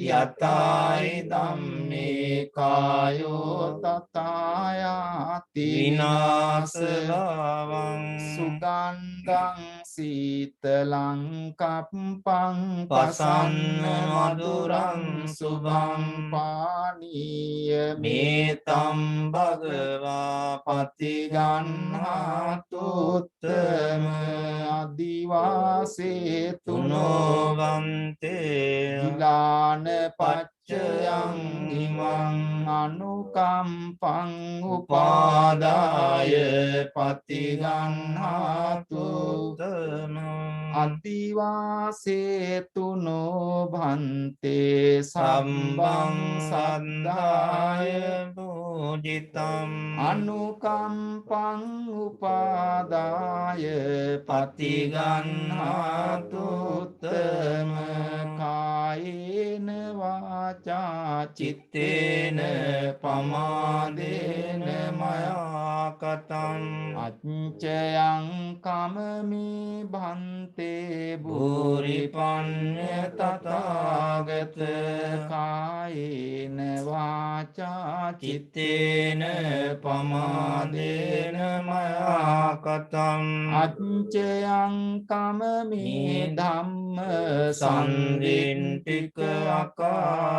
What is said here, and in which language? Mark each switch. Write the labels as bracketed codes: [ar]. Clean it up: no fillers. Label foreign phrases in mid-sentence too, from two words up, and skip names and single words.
[pi] යතයි ධම්මේ කායෝ තථායාති විනාශලවං සුගන්ධං සීතලං කප්පං පසන්න මధుරං සුභං පානීය මේතම් භගවා පතිගන්හාතු උත්තම අදිවාසේ තුනෝවන්තේ ගිලාන පච්චයං ඉමං අනුකම්පං උපාදාය පතිගන්හාතු අදිවාසේතුනෝ භන්තේ සම්බං සද්ධාය පූජිතං අනුකම්පං උපාදාය පතිගන්හාතු උත්තම කායේන වාචා චිත්තේන පමාදේන මයා කතං අච්චයං කමමි භන්තේ භූරි පඤ්ඤ තථාගත කායේන වාචා චිත්තේන පමාදේන මයා කතං අච්චයං කමමි ධම්ම සම්දින්තික අකාලිකං